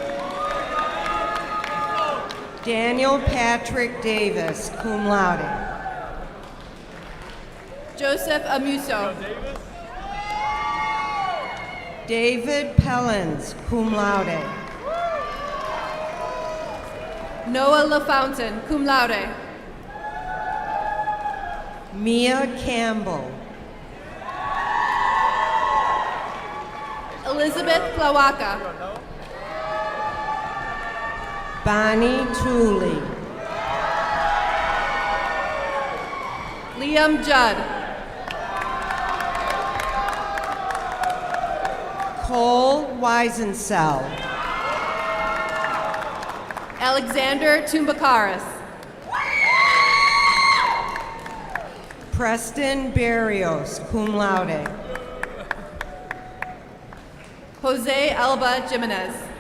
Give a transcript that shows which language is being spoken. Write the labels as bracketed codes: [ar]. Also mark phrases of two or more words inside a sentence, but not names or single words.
[en] Daniel Patrick Davis, [la] cum laude. [en] Joseph Amuso. David Pellens, [la] cum laude. [en] Noah LaFountain, [la] cum laude. [en] Mia Campbell. Elizabeth Plawaka. Bonnie Tooley. Liam Judd. Cole Weisensell. Alexander Tumbakaris. Preston Barrios, [la] cum laude. [en] Jose Alba Jimenez.